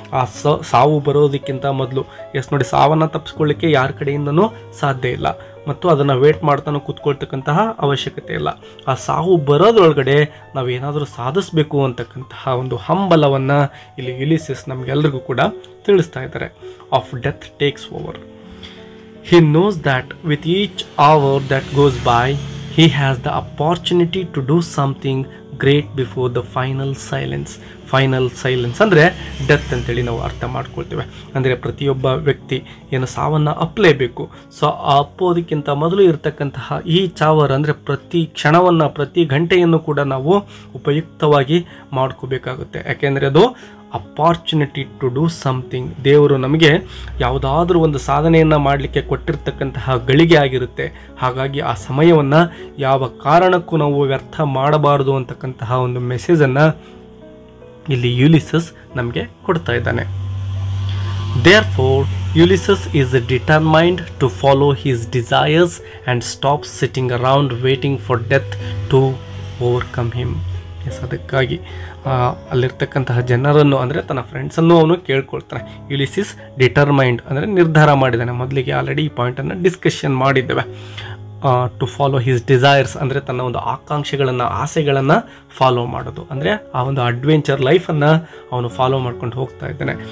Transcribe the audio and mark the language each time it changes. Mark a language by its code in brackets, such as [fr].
[kn] ಆ ಸಾವು ಬರೋದಕ್ಕಿಂತ ಮೊದಲು ನೋಡಿ, ಸಾವನ್ನು ತಪ್ಪಿಸ್ಕೊಳ್ಳಿಕ್ಕೆ ಯಾರ ಕಡೆಯಿಂದನೂ ಸಾಧ್ಯ ಇಲ್ಲ ಮತ್ತು ಅದನ್ನು ವೇಟ್ ಮಾಡ್ತಾನೂ ಕೂತ್ಕೊಳ್ತಕ್ಕಂತಹ ಅವಶ್ಯಕತೆ ಇಲ್ಲ. ಆ ಸಾವು ಬರೋದ್ರೊಳಗಡೆ ನಾವೇನಾದರೂ ಸಾಧಿಸಬೇಕು ಅಂತಕ್ಕಂತಹ ಒಂದು ಹಂಬಲವನ್ನು ಇಲ್ಲಿ ಯುಲಿಸಿಸ್ ನಮಗೆಲ್ಲರಿಗೂ ಕೂಡ ತಿಳಿಸ್ತಾ ಇದ್ದಾರೆ. [en] Of death takes over. He knows that with each hour that goes by, he has the opportunity to do something great before the final silence. [kn] Final silence ಅಂದರೆ ಡೆತ್ ಅಂತೇಳಿ ನಾವು ಅರ್ಥ ಮಾಡ್ಕೊಳ್ತೇವೆ. ಅಂದರೆ ಪ್ರತಿಯೊಬ್ಬ ವ್ಯಕ್ತಿ ಏನು ಸಾವನ್ನು ಅಪ್ಪಲೇಬೇಕು. ಸೊ ಆ ಅಪ್ಪೋದಕ್ಕಿಂತ ಮೊದಲು ಇರತಕ್ಕಂತಹ ಈ ಚಾವರ್ ಅಂದರೆ ಪ್ರತಿ ಕ್ಷಣವನ್ನು, ಪ್ರತಿ ಗಂಟೆಯನ್ನು ಕೂಡ ನಾವು ಉಪಯುಕ್ತವಾಗಿ ಮಾಡ್ಕೋಬೇಕಾಗುತ್ತೆ. ಯಾಕೆಂದರೆ ಅದು [en] Opportunity to do something. [kn] ದೇವರು ನಮಗೆ ಯಾವುದಾದ್ರೂ ಒಂದು ಸಾಧನೆಯನ್ನು ಮಾಡಲಿಕ್ಕೆ ಕೊಟ್ಟಿರ್ತಕ್ಕಂತಹ ಗಳಿಗೆ ಆಗಿರುತ್ತೆ. ಹಾಗಾಗಿ ಆ ಸಮಯವನ್ನು ಯಾವ ಕಾರಣಕ್ಕೂ ನಾವು ವ್ಯರ್ಥ ಮಾಡಬಾರದು ಅಂತಕ್ಕಂತಹ ಒಂದು ಮೆಸೇಜನ್ನು ಇಲ್ಲಿ ಯುಲಿಸಸ್ ನಮಗೆ ಕೊಡ್ತಾ ಇದ್ದಾನೆ. [en] Therefore, Ulysses is determined to follow his desires and stop sitting around waiting for death to overcome him. [kn] S, ಅದಕ್ಕಾಗಿ ಅಲ್ಲಿರ್ತಕ್ಕಂತಹ ಜನರನ್ನು ಅಂದರೆ ತನ್ನ ಫ್ರೆಂಡ್ಸನ್ನು ಅವನು ಕೇಳ್ಕೊಳ್ತಾನೆ. ಯುಲಿಸಿಸ್ ಡಿಟರ್ಮೈಂಡ್ ಅಂದರೆ ನಿರ್ಧಾರ ಮಾಡಿದ್ದಾನೆ. ಮೊದಲಿಗೆ ಆಲ್ರೆಡಿ ಈ ಪಾಯಿಂಟನ್ನು ಡಿಸ್ಕಷನ್ ಮಾಡಿದ್ದೇವೆ. [en] to follow his desires [kn] ಅಂದರೆ ತನ್ನ ಒಂದು ಆಕಾಂಕ್ಷೆಗಳನ್ನು, ಆಸೆಗಳನ್ನು ಫಾಲೋ ಮಾಡೋದು, ಅಂದರೆ ಆ ಒಂದು ಅಡ್ವೆಂಚರ್ ಲೈಫನ್ನು ಅವನು ಫಾಲೋ ಮಾಡ್ಕೊಂಡು ಹೋಗ್ತಾ ಇದ್ದಾನೆ.